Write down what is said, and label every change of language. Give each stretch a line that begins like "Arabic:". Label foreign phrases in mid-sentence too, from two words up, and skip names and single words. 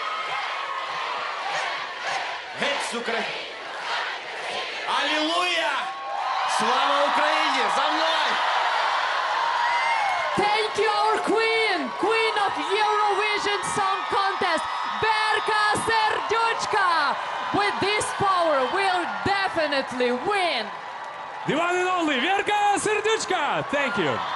Ukrainian: Геть з України. Алілуя! Слава Україні! За мною!
English: Thank you, our queen, queen of Eurovision Song Contest, Verka Serduchka. With this power, we'll definitely win. The one and only Verka Serduchka. Thank you.